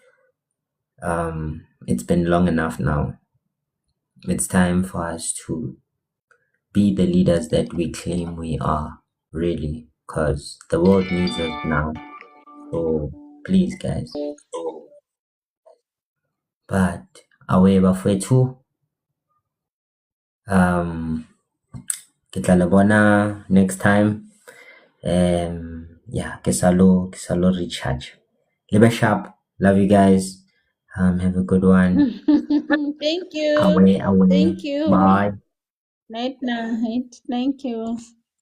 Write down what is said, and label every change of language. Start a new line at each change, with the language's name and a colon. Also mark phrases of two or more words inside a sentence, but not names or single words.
English: It's been long enough now. It's time for us to be the leaders that we claim we are, really, because the world needs us now. So please, guys. But away bafethu,
Southern Sotho: um, ke tla le bona
English: next time.
Southern Sotho: Yeah, ke salo recharge.
English: Live sharp. Love you guys. Have a good one. Thank you. Away. Thank you. Bye. Night night. Thank you.